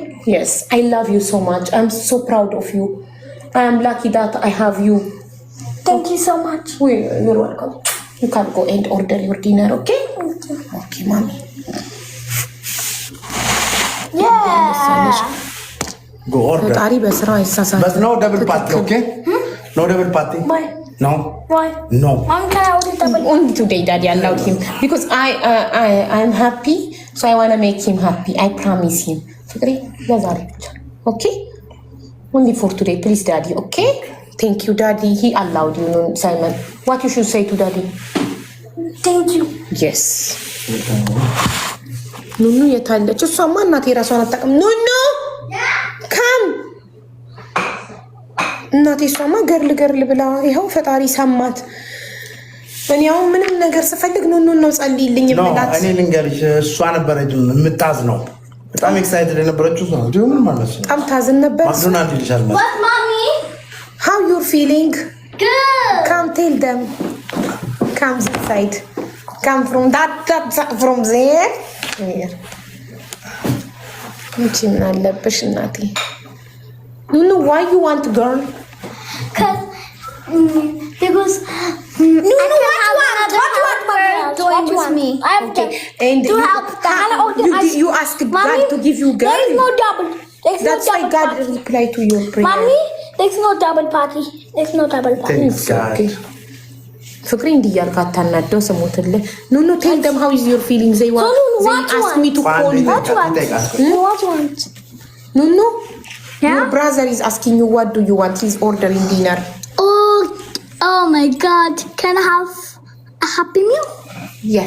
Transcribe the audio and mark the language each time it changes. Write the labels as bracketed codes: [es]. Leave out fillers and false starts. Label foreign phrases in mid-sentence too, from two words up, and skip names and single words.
[en] Yes. I love you so much. I'm so proud of you. I am lucky that I have you. Thank you so much. You're welcome. You can go and order your dinner, okay? Okay. Okay, mommy. Yeah. Go order. [am] ፈጣሪ በስራ አይሳሳትም። [en] But no double party, okay? No double party. Why? No. Why? No. Mom, can I order double? Only today, Daddy allowed him because I'm happy, so I wanna make him happy. I promise him. [am] ፍቅሬ ለዛሬ ብቻ, okay? [en] Only for today, please, Daddy, okay? Thank you, Daddy. He allowed you, Simon. What you should say to Daddy? Thank you. Yes. [am] ኑኑ የታለች? እሷማ እናቴ ራሷን አታውቅም። ኑኑ ካም እናቴ እሷማ ገርል ብላ ይኸው ፈጣሪ ሰማት። እኔ አሁን ምንም ነገር ስፈልግ ኑኑ ነው ጸልይልኝ ብላት። እኔ ልንገርሽ እሷ ነበረች የምታዝ ነው። በጣም ኤክሳይትድ የነበረችው እሷ ነው። ምን ማለት ነው? በጣም ታዝን ነበር። ማክዶናልድ ይልሻል ማለት [en] What, Mommy? How you're feeling? Good. Come tell them. Come this side. Come from that from there. Here. Which [am] ምን አለብሽ እናቴ? [en] Nunu, why you want girl? Because Nunu, what with me? I have Okay. And to help the you asked God to give you girl. There is no double. That's why God replied to your prayer. Mommy, there's no double party. There's no double party. Thank God. [am] ፍቅሬ እንዲያልክ አታናደው ስሞትልህ። [en] ኑኑ tell them how is your feeling. They want Nunu, they what you ask want? me to call you. What you want? What you want? Nunu, Yeah? your brother is asking you what do you want. He's ordering dinner. Oh my God! Can I have a Happy Meal? Yes.